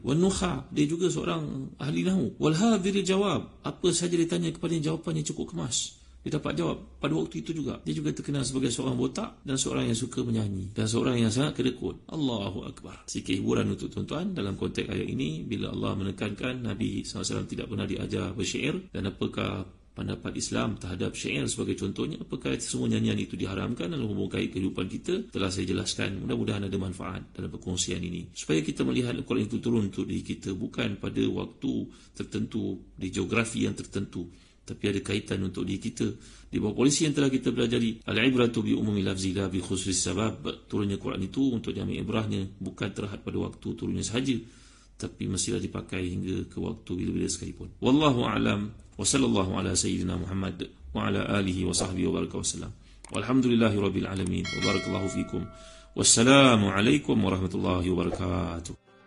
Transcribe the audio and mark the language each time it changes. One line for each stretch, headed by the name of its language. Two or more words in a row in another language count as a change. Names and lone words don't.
Arabic: والنحو,
Malay: dia juga seorang ahli nahwu.
Arabic: وحاضر الجواب,
Malay: apa sahaja ditanya kepadanya jawapannya cukup kemas, dia dapat jawab pada waktu itu juga. Dia juga terkenal sebagai seorang botak dan seorang yang suka menyanyi dan seorang yang sangat kedekut.
Arabic: الله أكبر.
Malay: Sikit hiburan untuk tuan-tuan dalam konteks ayat ini, bila Allah menekankan Nabi SAW tidak pernah diajar bersyair, dan apakah pendapat Islam terhadap syair sebagai contohnya, apakah semua nyanyian itu diharamkan dalam hubungan kait kehidupan kita, telah saya jelaskan. Mudah-mudahan ada manfaat dalam perkongsian ini, supaya kita melihat Al-Quran itu turun untuk diri kita, bukan pada waktu tertentu, di geografi yang tertentu, tapi ada kaitan untuk diri kita. Di bawah polisi yang telah kita pelajari,
Arabic: العبرة بعموم اللفظ لا بخصوص السبب,
Malay: turunnya Quran itu untuk diambil ibrahnya bukan terhad pada waktu turunnya sahaja, tapi mestilah dipakai hingga ke waktu bila-bila sekalipun.
Arabic: والله أعلم. وصلى الله على سيدنا محمد وعلى آله وصحبه وبارك وسلم. والحمد لله رب العالمين. وبارك الله فيكم. والسلام عليكم ورحمة الله وبركاته.